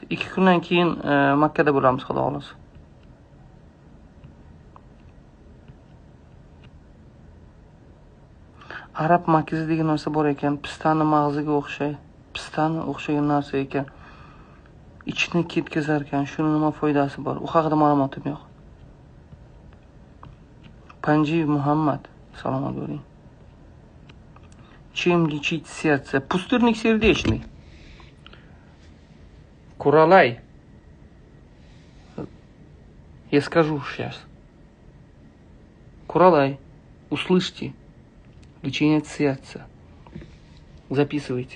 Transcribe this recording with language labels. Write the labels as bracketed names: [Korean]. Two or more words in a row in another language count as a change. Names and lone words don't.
[Uzbek] 2 kundan keyin Makkada bo'lamiz, xudo xolasa. Arab makizi degan narsa bor ekan, pistani mag'ziga o'xshagan narsa ekan. Ichni ketkazar ekan, shuni nima foydasi bor? U haqida ma'lumotim yo'q. Panjiyev Muhammad, salomat bo'ling. [Russian] Чем лечить сердце? Пустырник сердечный. Куралай. Я скажу сейчас. Куралай. Услышьте. Лечение сердца. Записывайте.